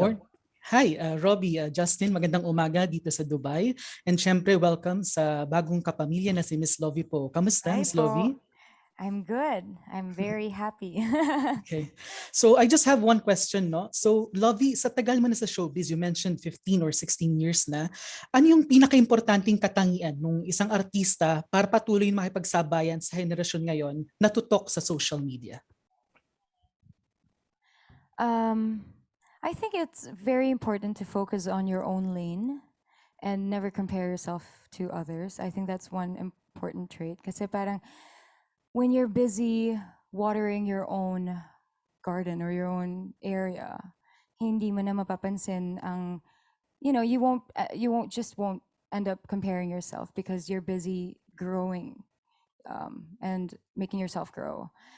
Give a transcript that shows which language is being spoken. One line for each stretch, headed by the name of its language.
Filipino: morning. Hi, Robbie, Justin, magandang umaga dito sa Dubai. And syempre, welcome sa bagong kapamilya na si Miss Lovi Poe. Kamusta, Hi Miss po. Lovi?
English: I'm good. I'm very happy. Okay. So I just have one question, no?
Filipino: So Lovey, sa tagal mo na sa showbiz,
English: you mentioned 15 or 16 years
Filipino: na. Ano yung pinaka-importanting katangian ng isang artista para patuloy makipagsabayan sa henerasyon ngayon na tutok sa social media?
English: I think it's very important to focus on your own lane and never compare yourself to others. I think that's one important trait. Kasi parang when you're busy watering your own garden or your own area,
Filipino: hindi mo na mapapansin ang,
English: you won't end up comparing yourself because you're busy growing and making yourself grow.